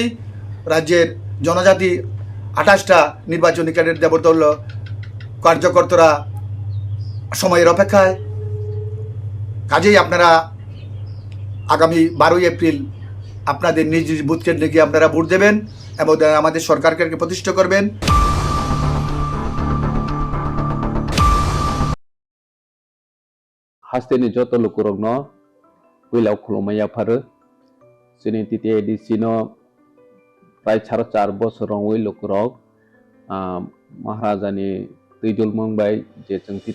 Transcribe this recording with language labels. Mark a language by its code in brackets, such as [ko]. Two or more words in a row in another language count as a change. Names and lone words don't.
[bn] রাজ্যের জনজাতি 28টা নির্বাচনী ক্যাডার দেবতল্য কার্যকর্তারা সময়ের অপেক্ষায়। কাজেই আপনারা আগামী 12 এপ্রিল আপনাদের নিজ নিজ বুথ কেন্দ্রে গিয়ে আপনারা ভোট দেবেন এবং আমাদের সরকারকে প্রতিষ্ঠা করবেন। [trp] Hasteni joto lukurogno wilau khulumaya pharu sini titi edisino prai 4 bosorong wi lukurog maharajani tuijul mongbai je